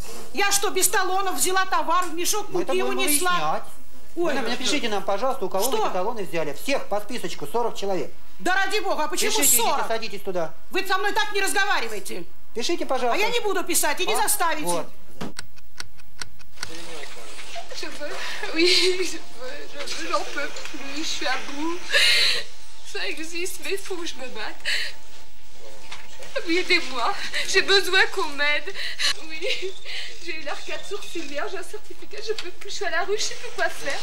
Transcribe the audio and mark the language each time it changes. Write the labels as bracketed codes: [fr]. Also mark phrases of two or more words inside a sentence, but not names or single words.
[ru] Я что, без талонов взяла товар, в мешок муки унесла? Ой, напишите нам, пожалуйста, у кого вы эти талоны взяли. Всех по списочку, 40 человек. Да ради бога, а почему 40? Пишите, садитесь туда. Вы со мной так не разговариваете. Пишите, пожалуйста. А я не буду писать, и не заставите. Вот. [fr] J'en peux plus, je suis à bout. Ça existe, mais il faut que je me batte. Oui, aidez-moi, j'ai besoin qu'on m'aide. Oui, j'ai eu l'arcade sourcilière, j'ai un certificat, je peux plus, je suis à la rue, je sais plus quoi faire.